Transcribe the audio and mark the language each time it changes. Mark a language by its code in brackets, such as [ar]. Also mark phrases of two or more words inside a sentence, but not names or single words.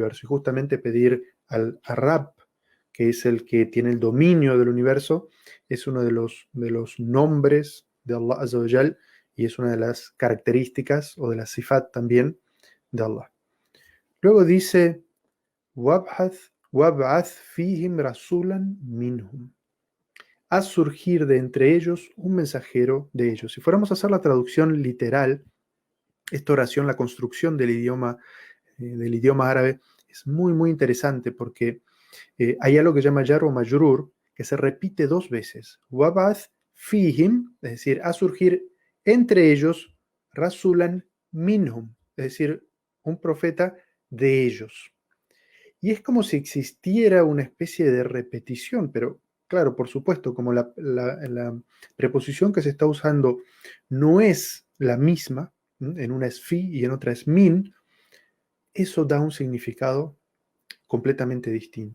[es] Y justamente pedir a Rab, que es el que tiene el dominio del universo, es uno de los nombres de Allah [ar] عز وجل, [es] y es una de las características o de la sifat también de Allah. Luego dice: [ar] وَابْعَثْ فِيهِمْ رَسُولًا مِّنْهُمْ. [es] Haz surgir de entre ellos un mensajero de ellos. Si fuéramos a hacer la traducción literal, esta oración, la construcción del idioma árabe, es muy, muy interesante porque hay algo que se llama jar o majrur, que se repite 2 veces. [ar] وابعث فيهم, [es] es decir, haz surgir entre ellos [ar] رسولا منهم, [es] es decir, un profeta de ellos. Y es como si existiera una especie de repetición, pero claro, por supuesto, como la preposición que se está usando no es la misma, en una es fi y en otra es min, eso da un significado completamente distinto.